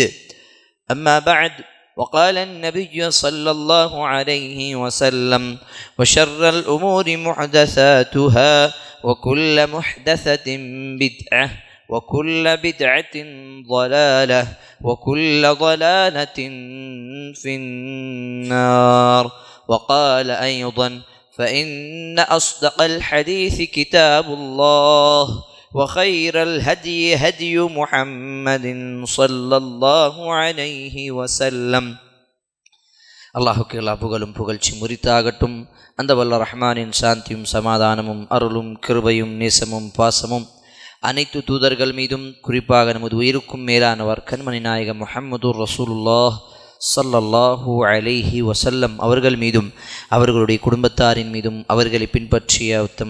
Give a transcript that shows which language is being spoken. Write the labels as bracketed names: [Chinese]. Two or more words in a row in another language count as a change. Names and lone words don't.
[Arabic] أما بعد، وقال النبي صلى الله عليه وسلم: وشر الأمور محدثاتها وكل محدثة بدعة وكل بدعة ضلالة وكل ضلالة في النار. وقال أيضا: فإن أصدق الحديث كتاب الله وخير الهدي هدي محمد صلى الله عليه وسلم. [Tamil] அல்லாஹுக்கு எல்லா புகழும் புகழ்ச்சி முரித்தாகட்டும். அந்த வல்ல ரஹ்மானின் சாந்தியும் சமாதானமும் அருளும் கிருபையும் நேசமும் பாசமும் அனைத்து தூதர்கள் மீதும் குறிப்பாக நமது உயிருக்கும் மேலானவர் கண்மணி நாயகம் [Arabic] محمد رسول الله صلى الله عليه وسلم [Tamil] அவர்கள் மீதும் அவர்களுடைய குடும்பத்தாரின் மீதும் அவர்களை பின்பற்றிய உத்தம